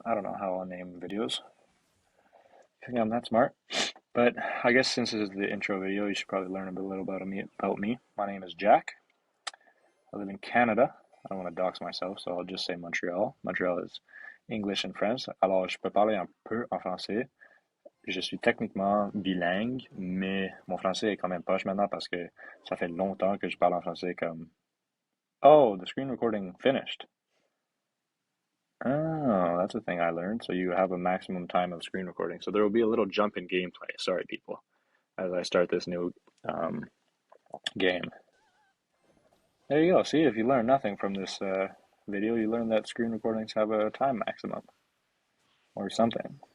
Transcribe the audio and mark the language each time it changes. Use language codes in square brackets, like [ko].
[en] I don't know how I'll name videos. I think I'm that smart. But I guess since this is the intro video, you should probably learn a little about me. My name is Jack. I live in Canada. I don't want to dox myself, so I'll just say Montreal. Montreal is English and French. [fr] Alors, je peux parler un peu en français. Je suis techniquement bilingue, mais mon français est quand même poche maintenant parce que ça fait longtemps que je parle en français comme [en] oh, the screen recording finished. Oh, that's a thing I learned. So you have a maximum time of screen recording. So there will be a little jump in gameplay. Sorry, people, as I start this new game. There you go. See, if you learn nothing from this video, you learn that screen recordings have a time maximum or something.